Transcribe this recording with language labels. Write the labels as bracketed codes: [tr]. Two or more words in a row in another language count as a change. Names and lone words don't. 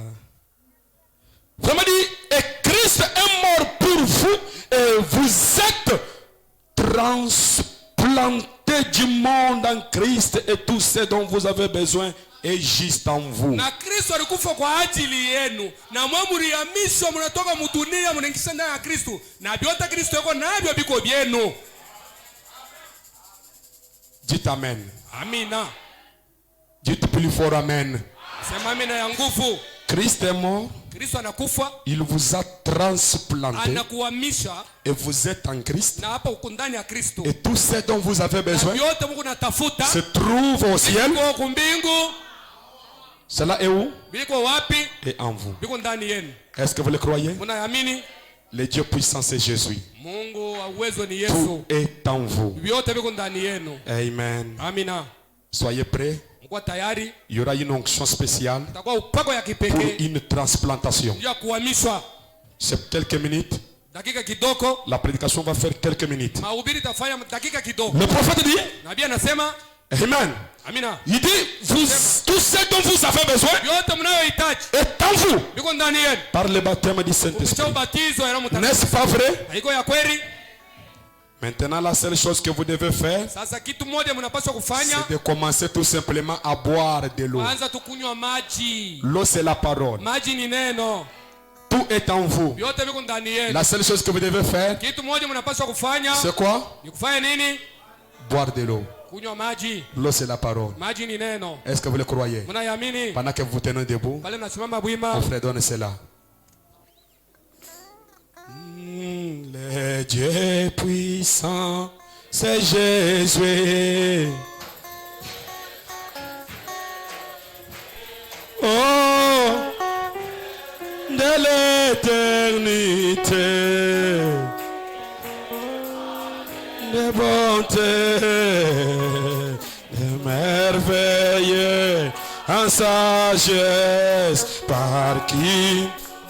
[fr] Vraiment dit, et Christ est mort pour vous et vous êtes transplantés du monde en Christ et tout ce dont vous avez besoin est juste en vous. [sw] Na Kristo alikufa kwa ajili yenu na mwa mlihamishwa mnatoka mdunia mnaingia ndani ya Kristo na vyote Kristo yuko navyo biko byenu. [fr] Dites amen. [sw] Amina. [fr] Dites plus fort amen. [sw] Sema amina ya nguvu. [fr] Christ est mort. [sw] Kristo anakufa. [fr] Il vous a transplanté. [sw] Anakuhamisha. [fr] Et vous êtes en Christ. [sw] Na hapa uko ndani ya Kristo. [fr] Et tout ce dont vous avez besoin [sw] Vyote Mungu natafuta [fr] se trouve au ciel. [sw] biko kumbingu. [fr] Cela est où? [sw] Biko wapi? [fr] Et en vous. [sw] Biko ndani yenu. [fr] Est-ce que vous le croyez? [sw] Mnaamini? [fr] Le Dieu puissant c'est Jésus. [sw] Mungu wa uwezo ni Yesu. [fr] Tout est en vous. [sw] Vyote biko ndani yenu. [fr] Amen. [sw] Amina. [fr] Soyez prêts. [sw] Mko tayari? [fr] Il y aura une onction spéciale [sw] Takuwa upako ya [fr] pour [sw] kipekee [fr] une transplantation. [sw] ya kuhamishwa. [fr] C'est quelques minutes. [sw] Dakika kidogo. [fr] La prédication va faire quelques minutes. [sw] Mahubiri tafanya dakika kidogo. [fr] Le prophète dit, [sw] Nabii anasema, [fr] amen. [sw] amina. [fr] Il dit, tout ce dont vous avez besoin [sw] Yote mnayohitaji [fr] est en vous. [sw] biko ndani yenu. [fr] Par le baptême du Saint-Esprit. [sw] Kupitia ubatizo ya Roho Mtakatifu. [fr] N'est-ce pas vrai? [sw] Haiko ya kweli? [fr] Maintenant, la seule chose que vous devez faire, [sw] Sasa kitu moja mnapaswa kufanya, [fr] c'est de commencer tout simplement à boire de l'eau. [sw] anza tukunywa maji. [fr] L'eau, c'est la parole. [sw] Maji ni neno. [fr] Tout est en vous. [sw] Yote biko ndani yenu. [fr] La seule chose que vous devez faire, [sw] Kitu moja mnapaswa kufanya, [fr] c'est quoi? [sw] ni kufanya nini? [fr] Boire de l'eau. [sw] Kunywa maji. [fr] L'eau, c'est la parole. [sw] Maji ni neno. [fr] Est-ce que vous le croyez? [sw] Mnayamini? [fr] Pendant que vous tenez debout, [sw] Pale nasimama bwima. [fr] mon frère, donne cela. Le Dieu puissant, c'est Jésus. Oh, de l'éternité, de bonté, de merveilleux en sagesse, par qui